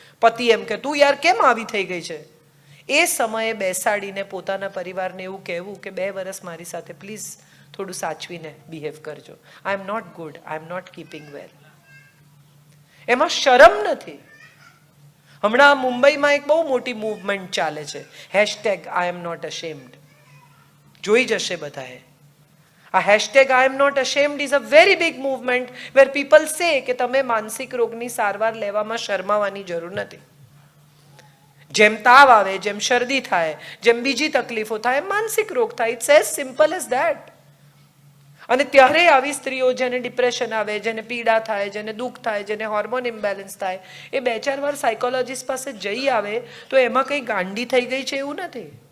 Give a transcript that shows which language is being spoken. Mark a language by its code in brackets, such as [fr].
[gu] પતિ એમ કે તું યાર કેમ આવી થઈ ગઈ છે? એ સમયે બેસાડીને પોતાના પરિવારને એવું કહેવું કે 2 વર્ષ મારી સાથે પ્લીઝ થોડું સાચવીને બિહેવ કરજો. [en] I am not good, I am not keeping well. [gu] એમાં શરમ નથી. હમણાં મુંબઈમાં એક બહુ મોટી મૂવમેન્ટ ચાલે છે, #I am not ashamed. જોઈ જશે બધાએ. [en] આ #I am not ashamed is a very big movement where people say [gu] કે તમે માનસિક રોગની સારવાર લેવામાં શરમાવાની જરૂર નથી. જેમ તાવ આવે, જેમ શરદી થાય, જેમ બીજી તકલીફો થાય, માનસિક રોગ થાય. [en] It's as simple as that. [gu] અને ત્યારે આવી સ્ત્રીઓ જેને ડિપ્રેશન આવે, જેને પીડા થાય, જેને દુઃખ થાય, જેને હોર્મોન ઇમ્બેલેન્સ થાય, એ 2-4 વાર સાયકોલોજીસ્ટ પાસે જઈ આવે તો એમાં કંઈ ગાંડી થઈ ગઈ છે એવું નથી.